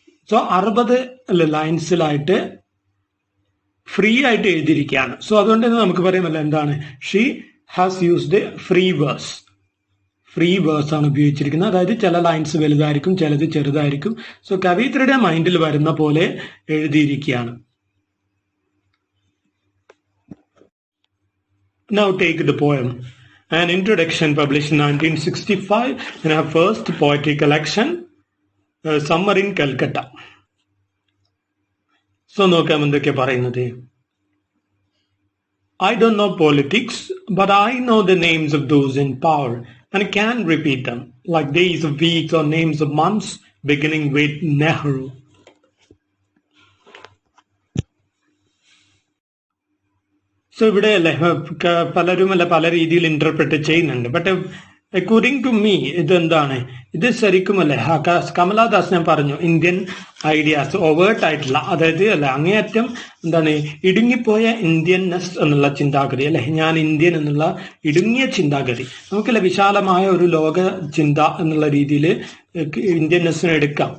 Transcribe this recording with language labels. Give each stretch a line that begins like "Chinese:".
Malayalam: So 60 ലൈൻസിലായിട്ട് free ആയിട്ട് എഴുതിയിരിക്കുകയാണ്. So അതുകൊണ്ട് തന്നെ നമുക്ക് പറയാമല്ലോ
English: she has used free verse
Malayalam: ആണ് ഉപയോഗിച്ചിരിക്കുന്നത്. അതായത് ചില ലൈൻസ് വലുതായിരിക്കും, ചിലത് ചെറുതായിരിക്കും. സോ കവയിത്രിയുടെ മൈൻഡിൽ വരുന്ന പോലെ എഴുതിയിരിക്കുകയാണ്.
English: Now take the poem An Introduction, published in 1965 in her first poetry collection, Summer in Calcutta.
Malayalam: So നോക്കാം എന്തൊക്കെ പറയുന്നത്.
English: I don't know politics, but I know the names of those in power and can repeat them, like days of weeks or names of months, beginning with Nehru.
Malayalam: So ഇവിടെ പലരും പല രീതിയിൽ interpret ചെയ്യുന്നുണ്ട്.
English: but according to me
Malayalam: ഇത് ശരിക്കും കമലാദാസ് ഞാൻ പറഞ്ഞു, Indian ideas overt ആയിട്ടുള്ള, അതായത് അങ്ങേയറ്റം ഇടുങ്ങിപ്പോയ ഇന്ത്യൻനെസ് എന്നുള്ള ചിന്താഗതി ഞാൻ ഇന്ത്യൻ എന്നുള്ള ഇടുങ്ങിയ ചിന്താഗതി നമുക്കല്ല വിശാലമായ ഒരു ലോക ചിന്ത എന്നുള്ള രീതിയിൽ ഇന്ത്യൻനെസ്സിനെ എടുക്കാം.